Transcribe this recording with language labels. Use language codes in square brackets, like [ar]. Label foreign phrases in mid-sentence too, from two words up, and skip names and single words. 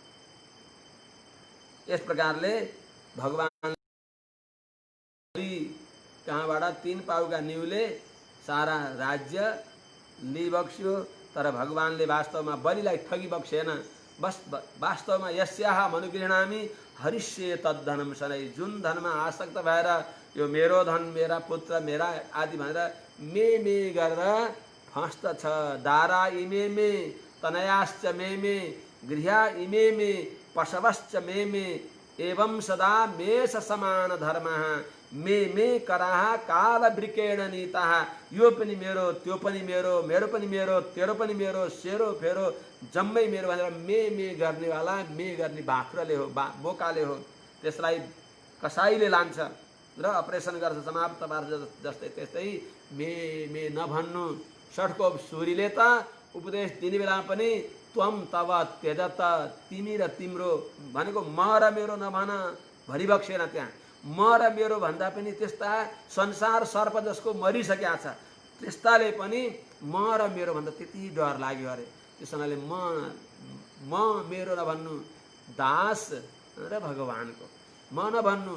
[ne] यस प्रकारले भगवान कहाँबाट 3 पाउका न्युले सारा राज्य लिइबक्स्यो। तर भगवानले वास्तवमा बलिलाई ठगिबक्सेन। बस वास्तवमा [sa] यस्याह मनुगृह्णामि हरिष्ये तद्धनम सनै। [ne] जुन धनमा आसक्त भएर यो मेरो धन, मेरा पुत्र, मेरा आदि भनेर मे गरेर फस्दछ। [sa] दारा इमे मे तनयाश्च मे गृह्या इमे मे पशवश्च मे एवं सदा मेष समान धर्मः मे कराह काल वृकेण नीता। [ne] यो पनि मेरो, त्यो पनि मेरो, मेरो पनि मेरो, तेरो पनि मेरो, सेरो फेरो जम्मै मेरो भनेर मे गर्नेवाला मे गर्ने बाख्राले हो, बोकाले हो। त्यसलाई कसाईले लान्छ र अपरेसन गर्छ, समाप्त पार्छ। जस्तै त्यस्तै मे नभन्नु। षठको सुरीले त उपदेश दिने बेलामा पनि [sa] त्वम तव त्यजत, [ne] तिमी र तिम्रो भनेको म र मेरो नभन भरिबक्सेन। त्यहाँ म र मेरो भन्दा पनि त्यस्ता संसार सर्प जसको मरिसकेका छ त्यस्ताले पनि म र मेरो भन्दा त्यति डर लाग्यो अरे। त्यसैले म मेरो नभन्नु, दास र भगवानको म नभन्नु।